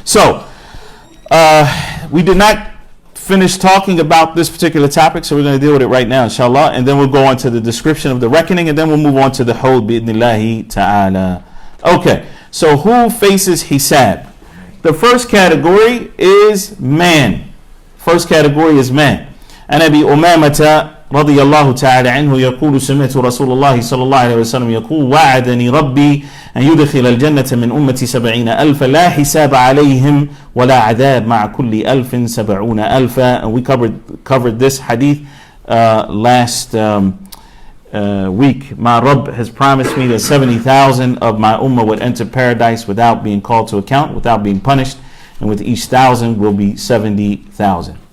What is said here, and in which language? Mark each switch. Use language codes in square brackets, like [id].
[en] So, we did not finish talking about this particular topic, so we're going to deal with it right now, inshallah, and then we'll go on to the description of the reckoning, and then we'll move on to the Haud, [ar] bi'idhnillahi ta'ala. [en] Okay, so who faces hisab? The first category is man. First category is man. [ar] And Abi Umamata رضي الله تعالى عنه يقول سمعت رسول الله صلى الله عليه وسلم يقول وعدني ربي أن يدخل الجنة من أمتي 70,000 لا حساب عليهم ولا عذاب مع كل 1,070,000. [en] And we covered this hadith last week. My Rabb has promised me that 70,000 of my ummah would enter paradise without being called to account, without being punished, and with each 1,000 will be 70,000.